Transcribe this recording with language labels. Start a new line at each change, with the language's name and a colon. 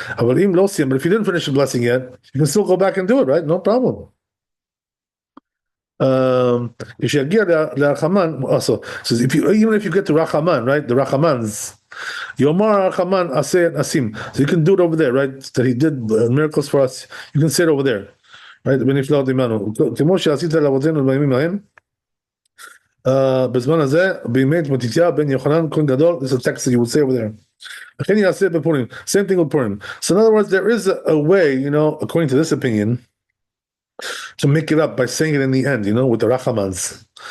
English: But if you didn't finish the blessing yet, you can still go back and do it, right? No problem. Also says even if you get to Rachaman, right? The Rachamans, Yomar Rachaman Aseh Asim. So you can do it over there, right? That he did miracles for us. You can say it over there.
Hebrew: right? ונפלאות עמנו. כמו שעשית לאבותינו בימים ההם, בזמן הזה, בימי מתתיהו בן יוחנן, כהן גדול,
English: this is a text that you would say over there.
Hebrew: לכן יעשה בפורים.
English: Same thing with Purim. So in other words, there is a way, according to this opinion, to make it up by saying it in the end, with the rachamans.